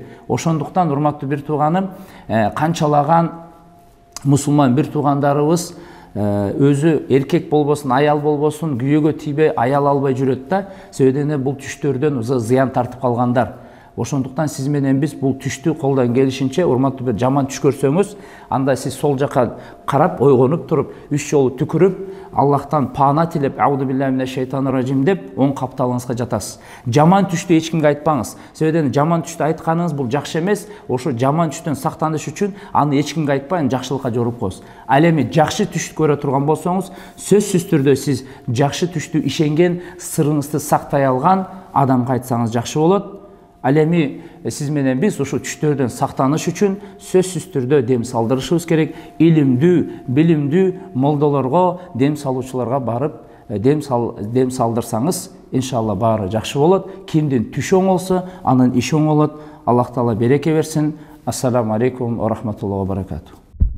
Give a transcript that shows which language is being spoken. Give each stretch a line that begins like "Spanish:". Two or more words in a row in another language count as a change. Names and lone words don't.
Kyrgyz: Ошондуктан, урматтуу бир тууганым, канчалаган мусулман бир туугандарыбыз өзү эркек болбосун, аял болбосун, күйөөгө тийбей аял албай жүрөт да, себебен бул түштөрдөн зыян тартып калгандар. Ошондуктан сиз менен биз бул түштү колдон келишинче, урматтуу бир жаман түш көрсөңүз, анда сиз сол жака карап, ойгонуп туруп, 3 жолу түкүрүп, Аллахтан паана тилеп,
Arabic: أعوذ بالله من الشيطان الرجيم
Kyrgyz: деп, оң капталыңызга жатасыз. Жаман түштү эч кимге айтпаңыз. Себебен жаман түштү айтканыңыз бул жакшы эмес. Ошо жаман түштөн сактаныш үчүн аны эч кимге айтпай, жакшылыкка жоруп коесуз. Ал эми жакшы түштү көрө турган болсоңуз, сөзсүз түрдө сиз жакшы түштү ишенген, сырыңызды сактай алган адамга айтсаңыз жакшы болот. Ал эми сиз менен биз ушу түштөрдөн сактаныш үчүн сөзсүз түрдө дем салдырышыбыз керек. Илимдүү, билимдүү молдолорго, дем салуучуларга барып, дем салдырсаңыз, иншалла баары жакшы болот. Кимдин түшү оңолсо, анын иши оңолот. Аллах Таала береке берсин.
Arabic: السلام عليكم ورحمة الله وبركاته.